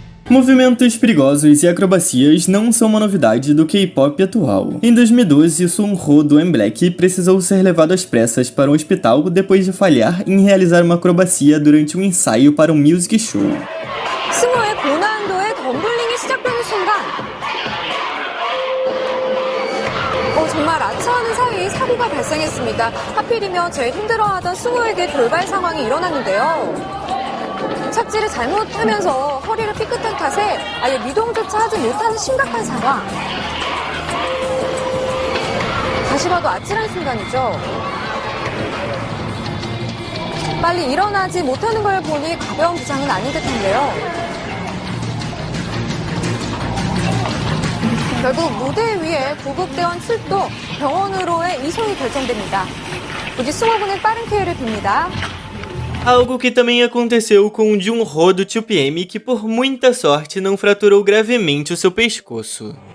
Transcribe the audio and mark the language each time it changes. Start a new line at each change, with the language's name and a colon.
Portuguese: Movimentos perigosos e acrobacias não são uma novidade do K-pop atual. Em 2012, Sunho do M-Black precisou ser levado às pressas para um hospital depois de falhar em realizar uma acrobacia durante um ensaio para um music show.
Korean: 승호의 고난도의 덤블링이 시작되는 순간 정말 아차하는 사이 사고가 발생했습니다. 하필이면 제일 힘들어하던 승호에게 돌발 상황이 일어났는데요. 착지를 잘못하면서 허리를 삐끗한 탓에 아예 미동조차 하지 못하는 심각한 상황. 다시 봐도 아찔한 순간이죠. 빨리 일어나지 못하는 걸 보니 가벼운 부상은 아닌 듯한데요. 결국 무대 위에 구급대원 출동, 병원으로의 이송이 결정됩니다. 부디 승호군은 빠른 쾌유를 빕니다.
Portuguese: Algo que também aconteceu com Junho do 2PM, que por muita sorte não fraturou gravemente o seu pescoço.